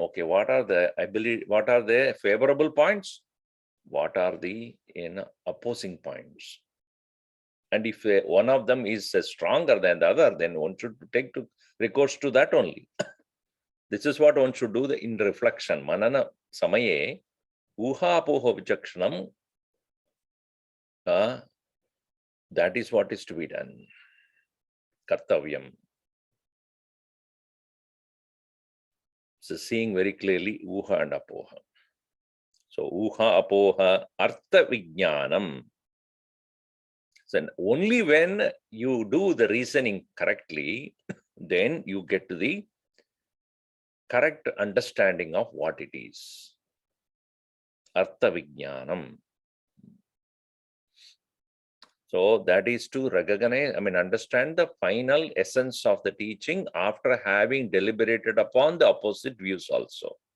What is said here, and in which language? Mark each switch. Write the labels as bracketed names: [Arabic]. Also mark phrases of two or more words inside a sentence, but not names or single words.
[English] Okay, what are the favorable points? What are the opposing points? And if one of them is stronger than the other, then one should take to recourse to that only. This is what one should do in reflection. [Sanskrit] Manana samaye uha apoha vichakshanam. [English] That is what is to be done. [Sanskrit] Kartavyam. [English] So seeing very clearly uha and apoha. [Sanskrit] So uha apoha artha vijnanam. [English] So only when you do the reasoning correctly, then you get to the correct understanding of what it is. [Sanskrit] Artha vijnanam. [English] So that is to recognize, understand the final essence of the teaching after having deliberated upon the opposite views also.